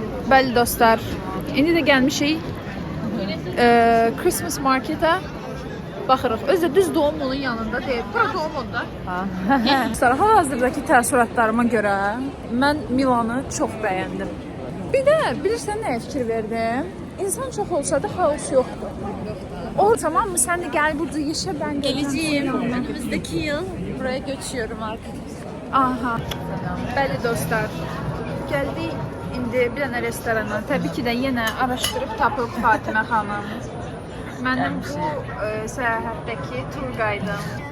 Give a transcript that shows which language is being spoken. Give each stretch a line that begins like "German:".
Azerbaijani: Bəli dostlar, indi də gəlmişik Christmas Marketə baxırıq. Özü də düz Duomo'nun yanında deyil. Bura Duomo'da. Dostlar, hal-hazırdakı təəssüratlarıma görə mən Milanı çox bəyəndim. Bir də bilirsən nəyə fikir verdim? İnsan çox olsa da xaos yoxdur.
Turkish: O tamam mı? Sen de gel burada yaşa, ben geleceğim. Önümüzdeki yıl Buraya göçüyorum artık.
Azerbaijani: Aha. Bəli dostlar. Gəldik indi bir dənə restorana. Təbii ki də yenə araşdırıb tapıb Fatimə xanım. Mənim bu səyahətdəki tur qaydım.